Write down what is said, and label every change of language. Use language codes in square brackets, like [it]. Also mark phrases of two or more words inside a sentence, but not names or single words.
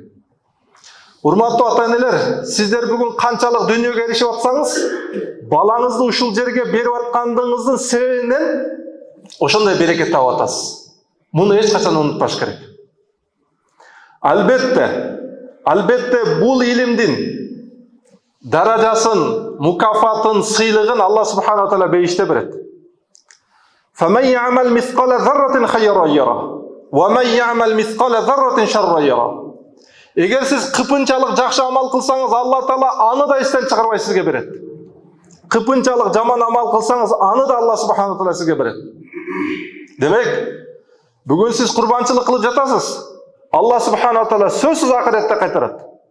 [ky] Урматтуу ата-энелер, сиздер бүгүн канчалык дүйнөгө эришип атсаңыз, балаңызды ушул жерге берип аткандыгыңыздын себебинен ошондой берекет таап атасыз. Муну эч качан унутпаш керек. Албетте бул илимдин даражасын, мукафатын, сыйлыгын [ar] الله سبحانه وتعالى [ky] бейиште берет. [ar] فَمَنْ يَعْمَلْ مِثْقَالَ ذَرَّةٍ خَيْرًا يَرَهُ وَمَنْ يَعْمَلْ مِثْقَالَ ذَرَّةٍ شَرًّا يَرَهُ. [ky] Эгер сиз кыпынчалык жакшы амал кылсаңыз, Алла Таала аны да эстен чыгарбай сизге берет. Кыпынчалык жаман амал кылсаңыз, аны да [ar] الله سبحانه وتعالى [ky] сизге берет. Демек, бүгүн сиз курбанчылык кылып жатасыз. [ar] الله سبحانه وتعالى [ky] сөзсүз акыретте кайтарат.